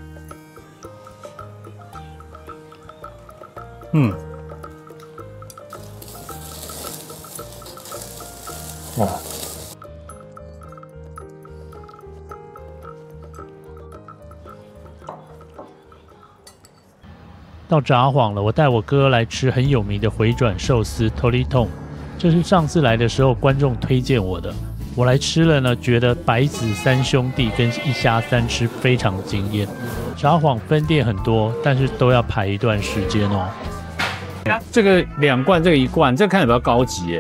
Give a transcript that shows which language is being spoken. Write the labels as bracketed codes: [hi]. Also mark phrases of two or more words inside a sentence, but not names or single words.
[zh] 哇！到札幌了，我帶我哥來吃很有名的回轉壽司 Toriton，這是上次來的時候觀眾推薦我的。我來吃了呢，覺得白子3兄弟跟一蝦3吃非常驚豔。札幌分店很多，但是都要排一段時間哦。這個2罐，這個1罐，這個看起來比較高級耶。